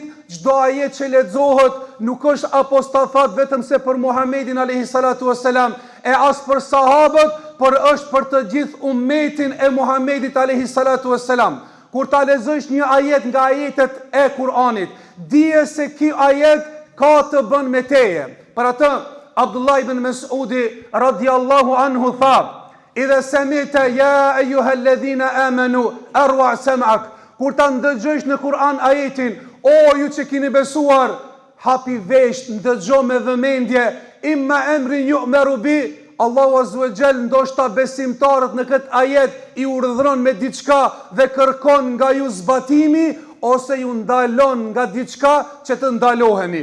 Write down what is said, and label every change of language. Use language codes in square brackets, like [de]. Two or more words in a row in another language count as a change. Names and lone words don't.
[sq] Çdo ajet që lexohet nuk është apostafat vetëm se për Muhamedin [ar] عليه الصلاة والسلام [sq] e as për sahabët, por është për të gjithë ummetin e Muhamedit [ar] عليه الصلاة والسلام. [sq] Kur ta lexosh një ajet nga ajetet e Kur'anit, dije se ky ajet ka të bën me teje. Për atë Abdullah ibn Mas'udi [ar] رضي الله عنه [sq] tha: [ar] "إذا سمعت يا أيها الذين آمنوا فأرع سمعك." [sq] Kur ta ndëgjosh në Kur'an ajetin, o ju që keni besuar, hapi vesh, ndëgjo me vëmendje, [ar] إما أمر يؤمر به, [sq] Allahu [ar] عز وجل [sq] ndoshta besimtarët në këtë ajet i urdhëron me diçka dhe kërkon nga ju zbatimi, ose ju ndalon nga diçka që të ndaloheni.